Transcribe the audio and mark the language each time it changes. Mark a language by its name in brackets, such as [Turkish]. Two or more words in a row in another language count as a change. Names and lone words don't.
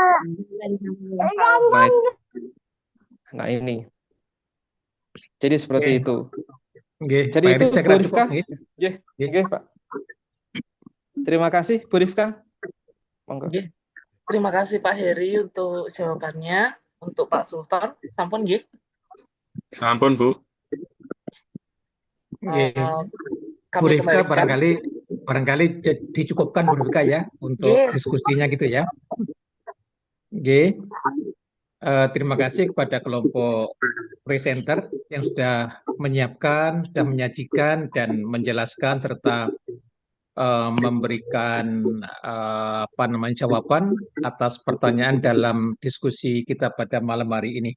[Indonesian] Nah ini. Jadi seperti itu. Jadi Pak itu Heri, saya Bu kira Rifka. cukup. Pak. Terima kasih Bu Rifka. Monggo. Terima kasih Pak Heri untuk jawabannya. Untuk Pak Sultan, [Javanese] sampun nggih. Sampun Bu. [Indonesian] Bu Rifka barangkali dicukupkan Bu Rifka ya untuk diskusinya gitu ya. Terima kasih kepada kelompok presenter yang sudah menyiapkan, sudah menyajikan dan menjelaskan serta memberikan jawaban atas pertanyaan dalam diskusi kita pada malam hari ini.